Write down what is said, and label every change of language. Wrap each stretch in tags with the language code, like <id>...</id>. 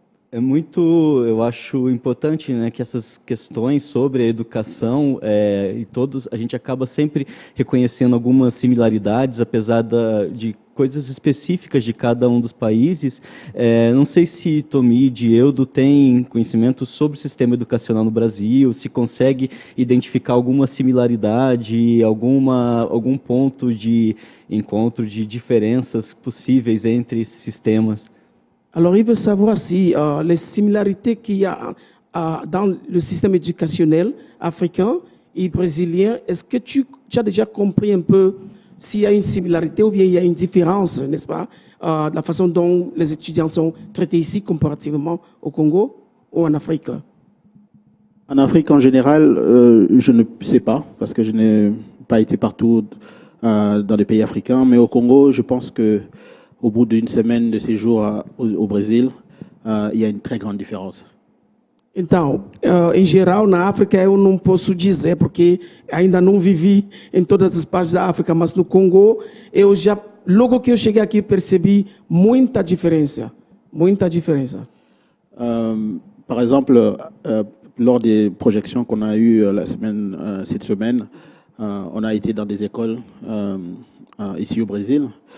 <pt>É muito, eu acho importante, né, que essas questões sobre a educação e todos, a gente acaba sempre reconhecendo algumas similaridades, apesar de coisas específicas de cada um dos países. Não sei se Tommy e Dieudo têm conhecimento sobre o sistema educacional no Brasil, se consegue identificar alguma similaridade, algum ponto de encontro de diferenças possíveis entre esses sistemas.</pt> <fr>Alors, il veut savoir si les similarités qu'il y a dans le système éducationnel africain et brésilien, est-ce que tu as déjà compris un peu s'il y a une similarité ou bien il y a une différence, n'est-ce pas, la façon dont les étudiants sont traités ici comparativement au Congo ou en Afrique? En Afrique en général, je ne sais pas, parce que je n'ai pas été partout dans les pays africains, mais au Congo, je pense qu'au bout d'une semaine de séjour au Brésil, il y a une très grande différence.</fr> <pt>Então, em geral, na África eu não posso dizer, porque ainda não vivi em todas as partes da África, mas no Congo, logo que eu cheguei aqui, percebi muita diferença. Muita diferença.</pt> <fr>Par exemple, lors des projections qu'on a eues cette semaine, on a été dans des écoles ici au Brésil.</fr>